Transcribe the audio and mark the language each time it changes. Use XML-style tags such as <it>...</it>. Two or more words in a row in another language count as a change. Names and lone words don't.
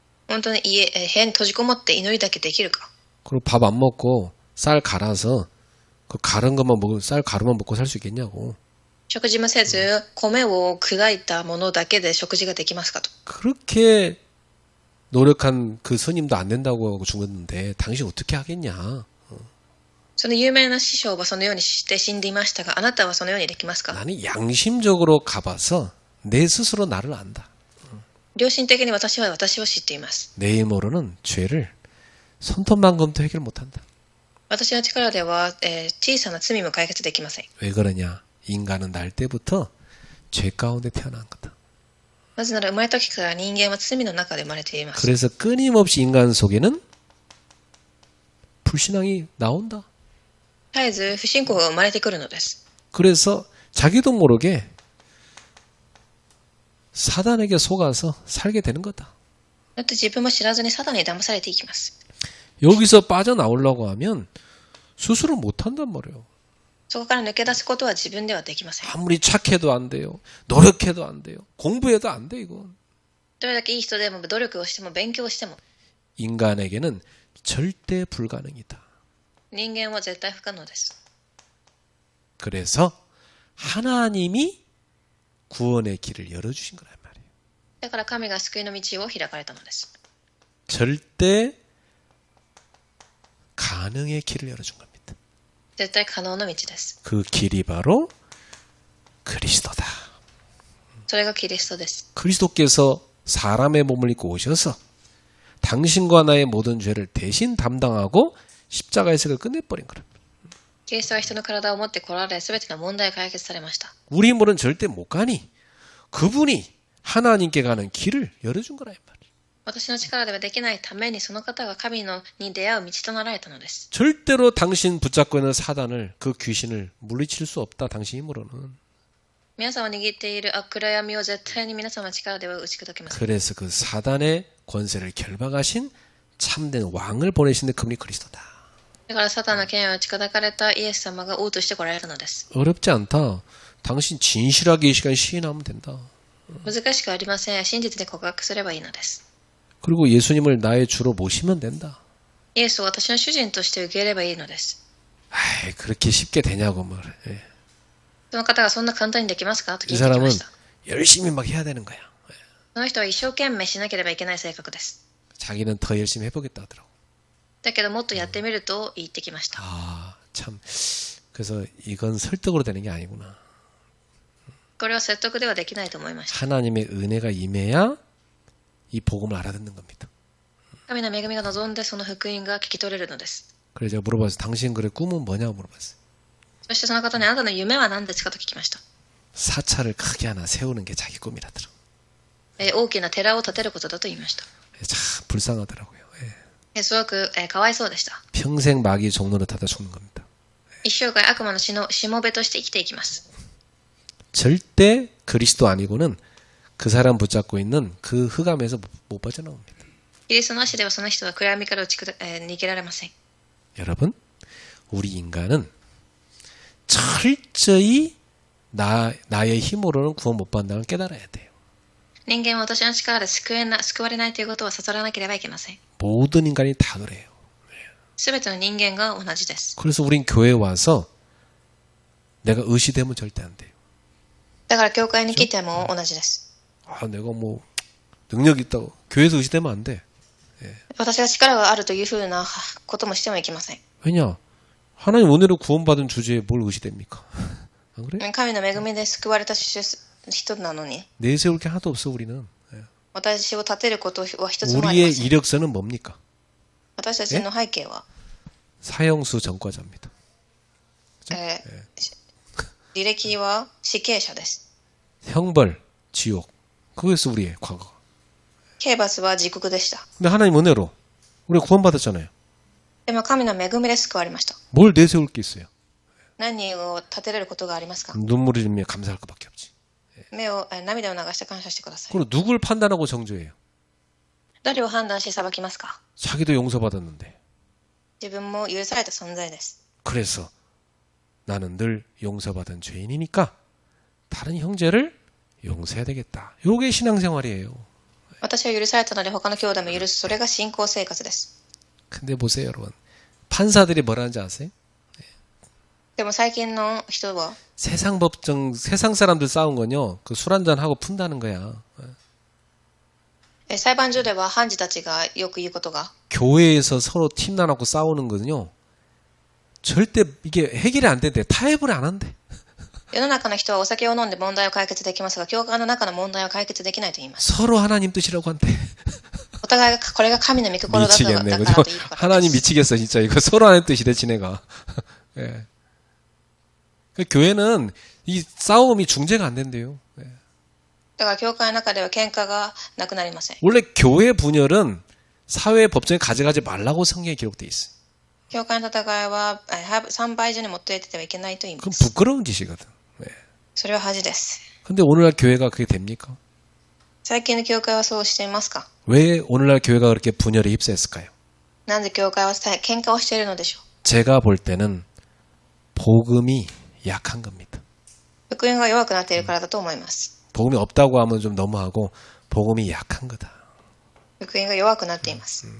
<ja>本当に部屋に閉じこもって祈りだけできるか。</ja> <ko>그리고 밥 안 먹고 쌀 갈아서 그 갈은 것만 먹고 쌀 가루만 먹고 살 수 있겠냐고.</ko> <ja>食事もせず、米を砕いたものだけで食事ができますかと。</ja> <ko>그렇게 노력한 그 스님도 안 된다고 하고 죽었는데 당신 어떻게 하겠냐.</ko> <ja>その有名な師匠はそのようにして死んでいましたが、あなたはそのようにできますか？</ja> <ko>나는 양심적으로 가봐서 내 스스로 나를 안다.</ko> <ja>良心的に私は私を知っています。</ja> <ko>내 힘으로는 죄를 손톱만큼도 해결 못한다.</ko> <ja>私の力では、小さな罪も解決できません。</ja> <ko>왜 그러냐? 인간은 날 때부터 죄 가운데 태어난 거다.</ko> <ja>なぜなら生まれた時から人間は罪の中で生まれています。</ja> <ko>그래서 끊임없이 인간 속에는 불신앙이 나온다.</ko> <ja>絶えず不信仰が生まれてくるのです。</ja> <ko>그래서 자기도 모르게 사단에게 속아서 살게 되는 거다.</ko> <ja>だって自分も知らずにサタンに騙されていきます。</ja> <ko>여기서 빠져나오려고 하면 스스로 못한단 말이에요.</ko> <ja>そこから抜け出すことは自分ではできません。</ja> <ko>아무리 착해도 안 돼요. 노력해도 안 돼요. 공부해도 안 돼, 이건.</ko> <ja>どれだけいい人でも努力をしても勉強をしても</ja> <ko>인간에게는 절대 불가능이다.</ko> <ja>人間は絶対不可能です。</ja> <ko>그래서 하나님이 구원의 길을 열어주신 거란 말이에요.</ko> <ja>だから神が救いの道を開かれたのです。</ja> <ko>절대 가능의 길을 열어준 겁니다.</ko> <ja>絶対可能な道です。</ja> <ko>그 길이 바로 그리스도다.</ko> <ja>それがキリストです。</ja> <ko>그리스도께서 사람의 몸을 입고 오셔서 당신과 나의 모든 죄를 대신 담당하고 십자가에서 그걸 끝내버린 거랍니다.</ko> <ja>キリストは人の体を持って来られ、すべての問題が解決されました。</ja> <ko>우리 힘으로는 절대 못 가니 그분이 하나님께 가는 길을 열어준 거라 이 말이에요.</ko> <ja>私の力ではできないためにその方が神に出会う道となられたのです。</ja> <ko>절대로 당신 붙잡고 있는 사단을 그 귀신을 물리칠 수 없다. 당신 힘으로는.</ko> <ja>皆さんを握っている暗闇を絶対に皆様の力では打ち砕けません。</ja> <ko>그래서 그 사단의 권세를 결박하신 참된 왕을 보내신 그분이 그리스도다.</ko> <ja>だからサタンの権威を打ち砕かれたイエス様が王として来られるのです。</ja> <ko>어렵지 않다. 당신 진실하게 이 시간 시인하면 된다.</ko> <ja>難しくありません。真実で告白すればいいのです。</ja> <ko>그리고 예수님을 나의 주로 모시면 된다.</ko> <ja>イエスを私の主人として受け入れればいいのです。</ja> <ko>아이, 그렇게 쉽게 되냐고 말해. 예.</ko> <ja>その方がそんな簡単にできますかと聞</ja> <ko>이</ko> <ja>いてきま</ja> <ko>사람은</ko> <ja>した。</ja> <ko>열심히 막 해야 되는 거야.</ko> <ja>その人は一生懸命しなければいけない性格です。</ja> <ko>자기는 더 열심히 해보겠다 하더라고.</ko> <ja>だけどもっとやってみると言ってきました。</ja> <ko>아, 참. 그래서 이건 설득으로 되는 게 아니구나.</ko> <ja>これは説得ではできないと思いました。</ja> <ko>하나님의 은혜가 임해야 이 복음을 알아듣는 겁니다.</ko> <ja>神の恵みが望んでその福音が聞き取れるのです。</ja> <ko>그래서 제가 물어봤어요. 당신 그래 꿈은 뭐냐고 물어봤어요.</ko> <ja>そしてその方にあなたの夢は何ですかと聞きました。</ja> <ko>사찰을 크게 하나 세우는 게 자기 꿈이라더라고.</ko> <ja>大きな寺を建てることだと言いました。</ja> <ko>참 불쌍하더라고요. 예.</ko> <ja>すごくかわいそうでした。</ja> <ko>평생 마귀 종로를 타다 죽는 겁니다.</ko> <ja>一生涯悪魔のしもべとして生きていきます。</ja> <ko>절대 그리스도 아니고는 그 사람 붙잡고 있는 그 흑암에서 못 빠져나옵니다.</ko> <ja>キリストなしではその人は暗闇から逃げられません。</ja> <ko>여러분, 우리 인간은 철저히 나의 힘으로는 구원 못 받는다는 걸 깨달아야 돼요.</ko> <ja>人間は私の力で救われないということを悟らなければいけません。</ja> <ko>모든 인간이 다 그래요.</ko> <ja>すべての人間が同じです。</ja> <ko>그래서 우린 교회에 와서 내가 의시되면 절대 안 돼요.</ko> <ja>だから教会に来ても同じです。</ja> <ko>아, 내가 뭐 능력 있다고 교회에서 의시되면 안 돼.</ko> <ja>私が力があるというふうなこともしてもいけません。</ja> <ko>왜냐? 하나님 은혜로 구원받은 주제에 뭘 의시됩니까? 안 그래?</ko> <ja>神の恵みで救われた人なのに、</ja> <ko>내세울 게 하나도 없어 우리는.</ko> <ja>私を立てることは一つもありま</ja> <ko>우리의</ko> <ja>せん。</ja> <ko>이력서는 뭡니까?</ko> <ja>私たちの背景は、</ja> <ko>사형수 전과자입니다.</ko> <ja>履歴は死刑者です。</ja> <ko>형벌, 지옥. 그거였어 우리의 과거.</ko> <ja>刑罰は地獄でした。</ja> <ko>근데 하나님 은혜로 우리가 구원받았잖아요.</ko> <ja>でも神の恵みで救われました。</ja> <ko>뭘 내세울 게 있어요?</ko> <ja>何を立てれることがありますか？</ja> <ko>눈물을 흘리며 감사할 것밖에 없지.</ko> <ja>涙を流して感謝してください。</ja> <ko>그리고 누굴 판단하고 정죄해요?</ko> <ja>誰を判断し裁きますか？</ja> <ko>자기도 용서받았는데.</ko> <ja>自分も許された存在です。</ja> <ko>그래서 나는 늘 용서받은 죄인이니까 다른 형제를 용서해야 되겠다. 요게 신앙생활이에요.</ko> <ja>私は許されたので他の兄弟も許す。それが信仰生活です。</ja> <ko>근데 보세요, 여러분. 판사들이 뭐라는지 아세요?</ko> <ja>でも最近の人は</ja> <ko>세상 법정, 세상 사람들 싸운 건요, 그 술 한잔 하고 푼다는 거야.</ko> <ja>裁判所では判事たちがよく言うことが</ja> <ko>교회에서 서로 팀 나눠고 싸우는 거는요, 절대 이게 해결이 안 된대. 타협을 안 한대.</ko> <ja>世の中の人はお酒を飲んで問題を解決できますが、教会の中の問題を解決できないと言います。</ja> <ko>서로 하나님 뜻이라고 한대.</ko> <ja>お互いがこれが神の御心だと</ja> <ko>미치겠네.</ko> <ja>だか</ja> <ko>그죠?</ko> <ja>らと言うから</ja> <ko>하나님</ko> <ja>です。</ja> <ko>미치겠어, 진짜. 이거 서로 하나님 뜻이래, 지네가. 예. 그 교회는 이 싸움이 중재가 안 된대요. 예.</ko> <ja>だから教会の中では喧嘩がなくなりません。</ja> <ko>원래 교회 분열은 사회 법정에 가져가지 말라고 성경에 기록돼 있어요.</ko> <ja>教会の戦いは参拝所に持って行っててはいけないと言いま</ja> <ko>그건</ko> <ja>す。</ja> <ko>부끄러운 짓이거든. 예.</ko> <ja>それは恥です。</ja> <ko>근데 오늘날 교회가 그게 됩니까?</ko> <ja>最近の教会はそうしていますか？</ja> <ko>왜 오늘날 교회가 그렇게 분열에 휩싸였을까요?</ko> <ja>なんで教会は喧嘩をしているのでしょう？</ja> <ko>제가 볼 때는 복음이 약한 겁니다.</ko> <ja>福音が弱くなっているからだと思います。</ja> <ko>복음이 없다고 하면 좀 너무하고 복음이 약한 거다.</ko> <ja>福音が弱くなっています。</ja>